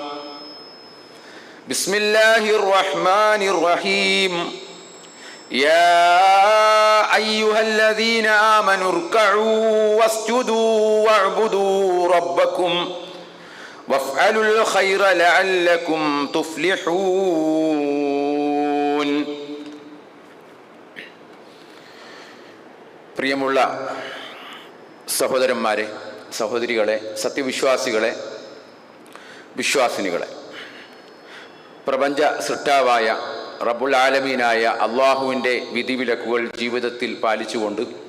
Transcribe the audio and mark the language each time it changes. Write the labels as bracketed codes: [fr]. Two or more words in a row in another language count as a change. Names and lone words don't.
[ar] بسم الله الرحمن الرحيم يا أيها الذين آمنوا اركعوا واسجدوا واعبدوا ربكم وافعلوا الخير لعلكم تفلحون. [ml] പ്രിയമുള്ള സഹോദരന്മാരെ, സഹോദരികളെ, സത്യവിശ്വാസികളെ, വിശ്വാസിനികളെ, പ്രപഞ്ച സൃഷ്ടാവായ [ar] رب العالمين [ml] അള്ളാഹുവിൻ്റെ വിധിവിലക്കുകൾ ജീവിതത്തിൽ പാലിച്ചുകൊണ്ട്